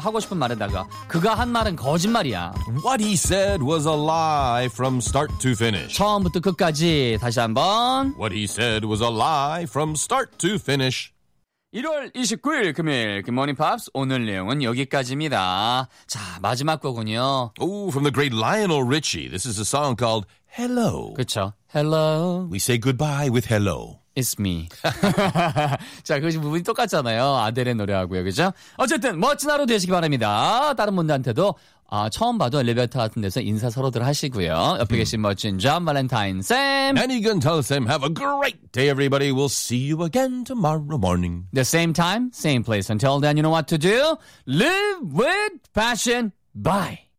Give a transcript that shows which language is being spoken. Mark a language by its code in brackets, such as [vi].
[ko] 하고 싶은 말에다가 그가 한 말은 거짓말이야. [en] What he said was a lie from start to finish. [ko] 처음부터 끝까지 다시 한번. [en] What he said was a lie from start to finish. [ko] 1월 29일 금요일 Good Morning Pops 오늘 내용은 여기까지입니다. 자, 마지막 곡은요. [en] Oh, from the great Lionel Richie. This is a song called Hello. [ko] 그쵸. Hello. [en] We say goodbye with hello. It's me. [ko] 자, 그 부분이 똑같잖아요. 아델의 노래하고요. 그죠? 어쨌든 멋진 하루 되시기 바랍니다. 다른 분들한테도 처음 봐도 엘리베이터 같은 데서 인사 서로들 하시고요. 옆에 계신 멋진 존 발렌타인 쌤. [en] And you can tell Sam, have a great day, everybody. We'll see you again tomorrow morning. The same time, same place. Until then, you know what to do. Live with passion. Bye.